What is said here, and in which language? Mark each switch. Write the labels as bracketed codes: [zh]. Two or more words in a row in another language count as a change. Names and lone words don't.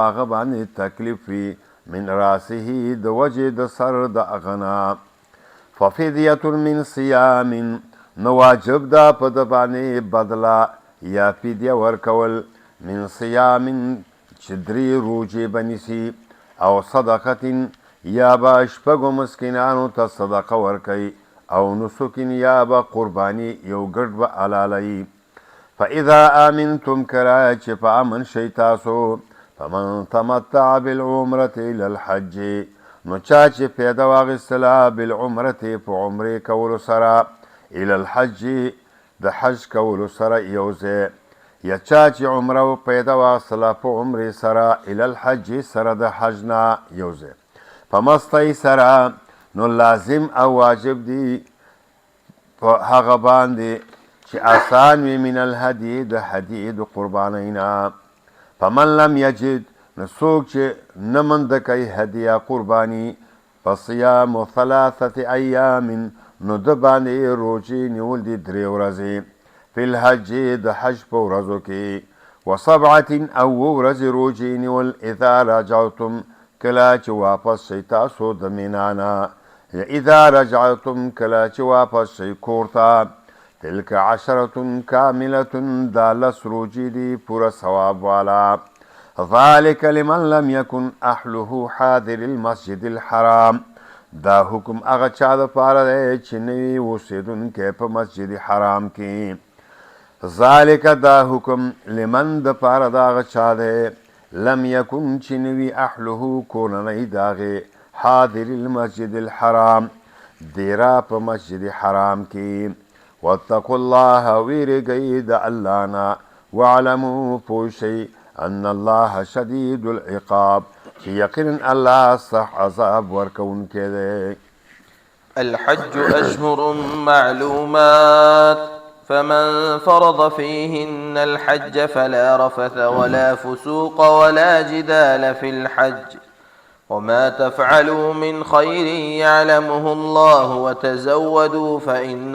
[ps] هغه باندې تکلیف وي [ar] من راسه [ps] د وجې د سر د هغه نه [ar] ففدیة من صیام [ps] نو واجب ده په ده باندې بدله یا فدیه ورکول [ar] من صیام [ps] چې 3 روژې به نیسي او صدقة یا به شپږو مسکینانو ته صدقه ورکوي او نسکین یا به قرباني یو ګډ به حلالوي. [ar] فاذا آمنتم [ps] کله چې په امن شئ تاسو [ar] فمن تمتع بالعمرة الى الحج [ps] نو چا چې پیدا واخیستله بالعمرة په عمرې کولو سره [ar] الى الحج [ps] د حج کولو سره یو ځای یا چا چې عمره و پیدا واخیستله په عمرې سره [ar] الی الحج [ps] سره د حج نه یو ځای فمستیسره نو لازم او واجب دی په هغه باندې چې آسان وي [ar] من الهدي [ps] د هدي د قربانۍ نه [ar] فمن لم یجد [ps] نو څوک چې نه منده کوي هدیه قرباني [ar] فصیام ثلاثة ایام [ps] نو د باندې روژې نیول دي 3 ورځې [ar] فی الحج [ps] د حج په ورځو کې و7 او ورځې روژې نیول [ar] اذا رجعتم [ps] کله چې واپس شئ تاسو د مینا نه یا اذا رجعتم کله چې واپس شئ کور ته [ar] تلک 10 کاملة [ps] دا 10 روژې دي پوره ثواب والا [ar] ذلك لمن لم يكن اهله حاضر المسجد الحرام [ps] دا حکم هغه چا دپاره دی چې نه وي اوسېدونکی په مسجد حرام کې ذلك دا حکم لمن دپاره د هغه چا دی [ar] لم يكن [ps] چې نه وي اهله کورنۍ د هغې [ar] حاضر المسجد الحرام [ps] دیره په مسجد حرام کې [ar] واتقوا الله [ps] ویرګئ د الله نه واعلموا پوه شئ [ar] ان الله شدید العقاب [ps] چې یقینا الله صح عذاب ورکوونکی دی [ar] الحج أشهر معلومات فمن فرض فيهن الحج فلا رفث ولا فسوق ولا جدال في الحج وما تفعلوا من خير يعلمه الله وتزودوا فإن